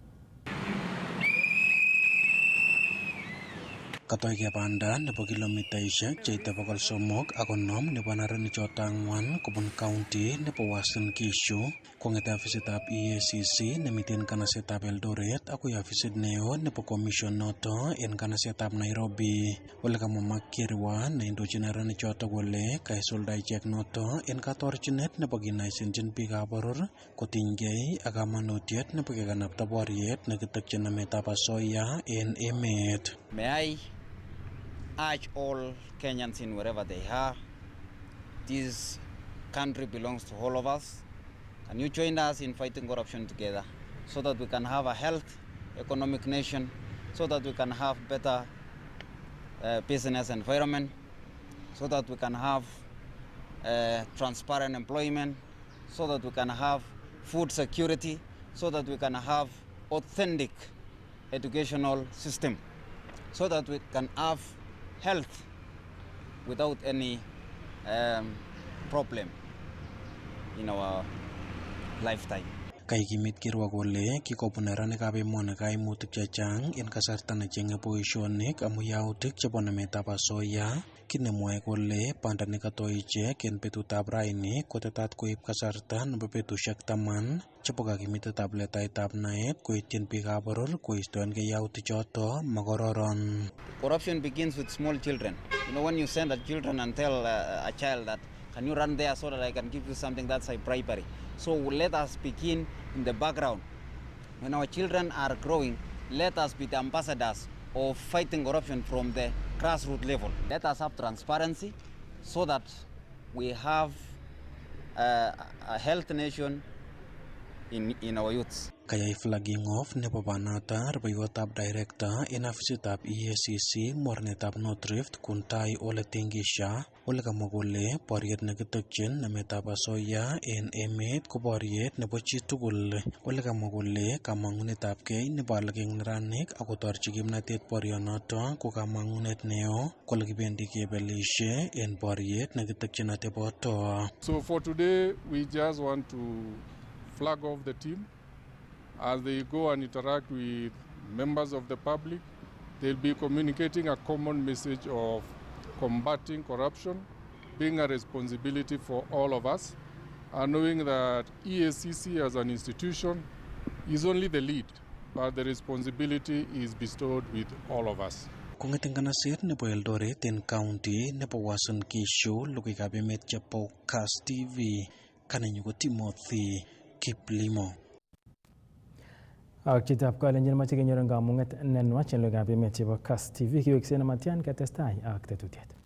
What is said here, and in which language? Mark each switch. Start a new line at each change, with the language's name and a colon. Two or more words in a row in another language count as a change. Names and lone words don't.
Kalenjin: Katoige banda nebo kilomitaishek cheite 350 nebo neranik choto ang'wan kobun county nebo Uasin Gishu kong'ete ofisitab EACC nemiten kanasetab Eldoret akoi ofisit neo nebo commission noto en kanasetab Nairobi. Ole kamwa Mark Kirwa neindochin neranik choto kole kaisulda ichek noto en katorchinet nebo kinaisenjin biikab boror kotinygei ak kamanutiet nebo kekanapta boriet nekitokyin nametab asoya en emet.
English: May I urge all Kenyans in wherever they are, this country belongs to all of us. Can you join us in fighting corruption together? so that we can have a health economic nation, so that we can have better business environment, so that we can have transparent employment, so that we can have food security, so that we can have authentic educational system, so that we can have health without any problem in our lifetime.
Kalenjin: Kaikimit kirwa kole kikobun neranikab emoni kaimutik chechang en kasarta necheng'e boisionik amu yautik chebo nametab asoya, kit nemwoe kole banda nekatoi ichek en betutab raini kotetat koib kasarta nebo betusiek 10 chebo kakimitetab letaitab naet koityin biikab boror koistoengei yautik choto makororon.
English: Corruption begins with small children. You know, when you send a children and tell a child that can you run there so that I can give you something, that's a bribery. So let us begin in the background. When our children are growing, let us be the ambassadors of fighting corruption from the grassroots level. Let us have transparency so that we have a healthy nation in our youths.
Kalenjin: Kayai
English: flagging off
Kalenjin: nebo banata rubeiwotab director en afisitab EACC mornetab North Rift Kuntai Ole Tingisha ole kamwa kole boriet nekitokyin nametab asoya en emet ko boriet nebo chitugul. Ole kamwa kole kamang'unetabgei nebo alak eng neranik akotorchi kimnatet borionoto ko kamang'unet neo kole kibendi kebelishe en boriet nekitokyin ateboto.
English: So for today we just want to flag off the team. As they go and interact with members of the public, they'll be communicating a common message of combating corruption, being a responsibility for all of us, and knowing that EACC as an institution is only the lead, but the responsibility is bestowed with all of us.
Kalenjin: Kong'eten kanaset nebo Eldoret en county nebo Uasin Gishu, logoiwekab emet chebo Kass TV, kanenyu ko Timothy Kiplimo. Ak chitab kalenjin mache kenyor kamung'et nenwach en logoiwekab emet chebo Kass TV kiweksei nematyan ketestai ak tetutiet.